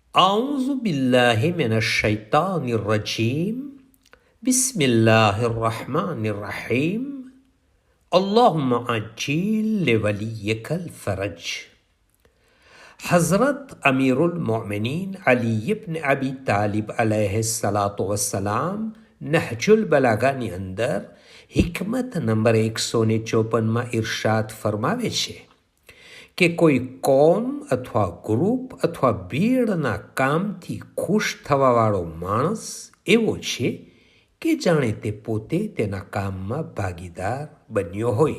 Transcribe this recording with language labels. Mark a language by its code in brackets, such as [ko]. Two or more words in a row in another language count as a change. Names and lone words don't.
[ar] أعوذ بالله من الشيطان الرجيم بسم الله الرحمن الرحيم اللهم عجل لوليك الفرج. [gu] हज़रत अमीरुल मोमिनीन अली इब्न अबी तालिब [ar] عليه الصلاة والسلام [gu] નહજુલ બલાગાની અંદર હિકમત નંબર 154માં ઇરશાદ ફરમાવે છે કે કોઈ કોમ અથવા ગ્રુપ અથવા ભીડના કામથી ખુશ થવાવાળો માણસ એવો છે કે જાણે તે પોતે તેના કામમાં ભાગીદાર બન્યો હોય.